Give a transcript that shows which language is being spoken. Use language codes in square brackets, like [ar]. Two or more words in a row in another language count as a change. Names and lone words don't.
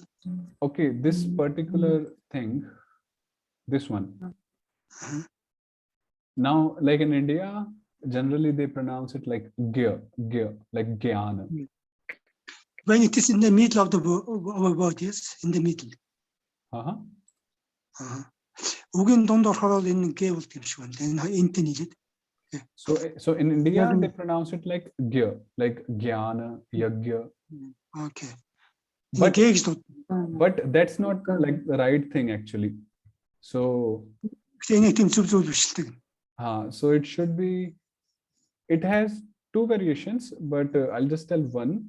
[en] Okay, this particular thing, this one. Now, like in India, generally they pronounce it like Gya, like Gyana. when it is in the middle of our bodies, in the middle. [mn] Угийн дунд орохоор энэ гэ болт юм шиг байна. Энэ энтэй нийлээд. [en] So in India, they pronounce it like Gya, like Gyana, Yagya. Okay. But that's not like the right thing actually. So so it should be, it has two variations, but I'll just tell one.